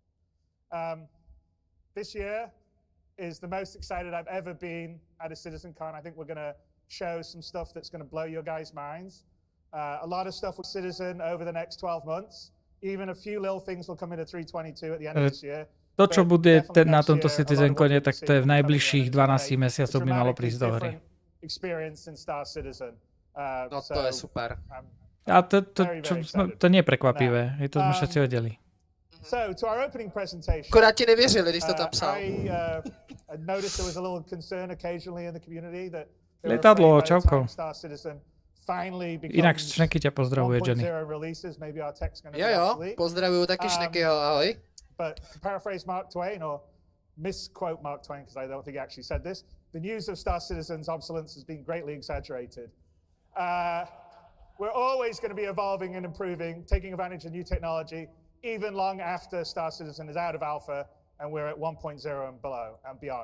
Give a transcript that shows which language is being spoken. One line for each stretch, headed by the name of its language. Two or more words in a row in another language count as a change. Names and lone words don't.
English: This year is the most excited I've ever been at a CitizenCon. I think we're going to show some stuff that's going to blow your guys' minds. A lot of stuff with Citizen over the next 12 months. Even a few little things will come into 322 at the end of this year.
Slovak: To, čo bude na tomto CitizenCone, tak to je v najbližších 12 mesiacoch by malo prísť do hry. No to je super. A to nie je prekvapivé, to sme všetci vedeli.
Czech: Akorát ti nevěřili, když to tam psal.
Slovak: Lietadlo, čauko. Inak Šneky ťa pozdravuje, Jenny.
Czech: Jo, pozdravuju taky Šnekyho, ahoj.
English: But to paraphrase Mark Twain, or misquote Mark Twain, because I don't think he actually said this, the news of Star Citizen's obsolescence has been greatly exaggerated. We're always going to be evolving and improving, taking advantage of new technology, even long after Star Citizen is out of alpha and we're at 1.0 and below and beyond.